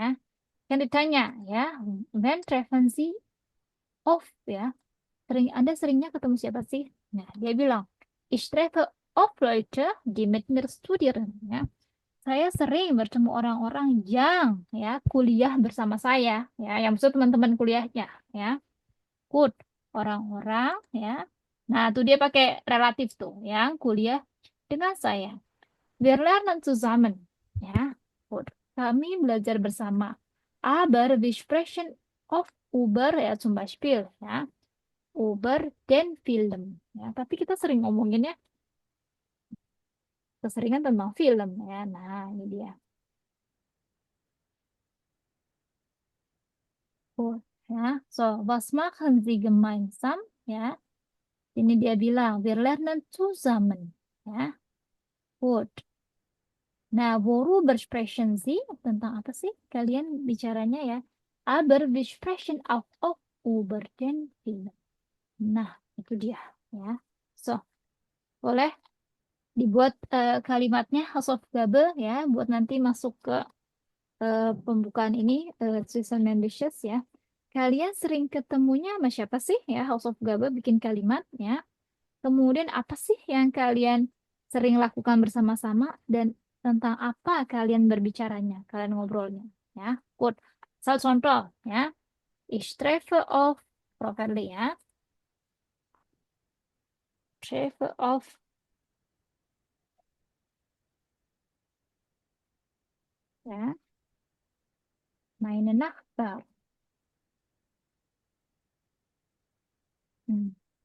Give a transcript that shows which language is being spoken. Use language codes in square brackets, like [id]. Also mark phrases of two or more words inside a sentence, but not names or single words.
[id] Yang ditanya ya, [de] when treffen Sie oft ya? [id] Anda seringnya ketemu siapa sih? Nah, dia bilang, [de] ich treffe oft Leute, die mit mir studieren. [id] Ya. Saya sering bertemu orang-orang yang ya kuliah bersama saya, ya, yang maksud teman-teman kuliahnya, ya. Good, orang-orang, ya. Nah, tuh dia pakai relatif tuh, yang kuliah dengan saya. [de] Wir lernen zusammen, [id] ya. Good. Kami belajar bersama. [de] Aber wir sprechen oft über, ya, zum Beispiel, ya, über den Film, [id] ya. Tapi kita sering ngomonginnya keseringan tentang film, ya. Nah, ini dia. Oh, ya. [de] So, was machen Sie gemeinsam? [id] Ya. Ini dia bilang, [de] wir lernen zusammen. [id] Ya. Good. Nah, [de] worüber sprechen Sie? [id] Tentang apa sih kalian bicaranya ya? [de] Aber wir sprechen auch über den Film. [id] Nah, itu dia. Ya. So, boleh dibuat kalimatnya Hausaufgabe ya, buat nanti masuk ke pembukaan ini, Zwischenmenschliches ya. Kalian sering ketemunya sama siapa sih ya? Hausaufgabe bikin kalimat ya. Kemudian apa sih yang kalian sering lakukan bersama-sama dan tentang apa kalian berbicaranya, kalian ngobrolnya ya. Good. Salah contoh ya. [de] Ich treffe auf Properly ya. Treffe auf ya. Meine Nachbar. Hmm.